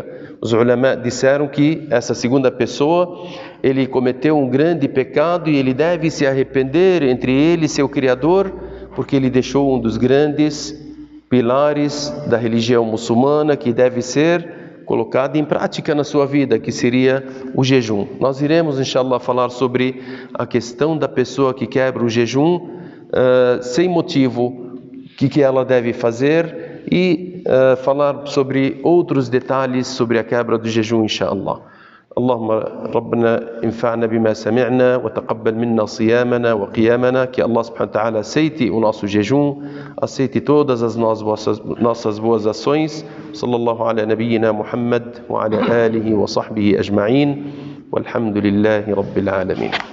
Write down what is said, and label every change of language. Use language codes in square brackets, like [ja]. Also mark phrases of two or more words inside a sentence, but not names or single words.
[pt] Os ulama disseram que essa segunda pessoa, ele cometeu um grande pecado e ele deve se arrepender entre ele e seu Criador, porque ele deixou um dos grandes pilares da religião muçulmana que deve ser colocado em prática na sua vida, que seria o jejum. Nós iremos, inshallah, falar sobre a questão da pessoa que quebra o jejum sem motivo, o que ela deve fazer e falar sobre outros detalhes sobre a quebra do jejum, inshallah. [ar] اللهم ربنا انفعنا بما سمعنا وتقبل منا صيامنا وقيامنا, [pt] que Allah [ar] سبحانه وتعالى [pt] aceite o nosso jejum, aceite todas as nossas boas ações. [ar] صلى الله على نبينا محمد وعلى آله وصحبه أجمعين، والحمد لله رب العالمين.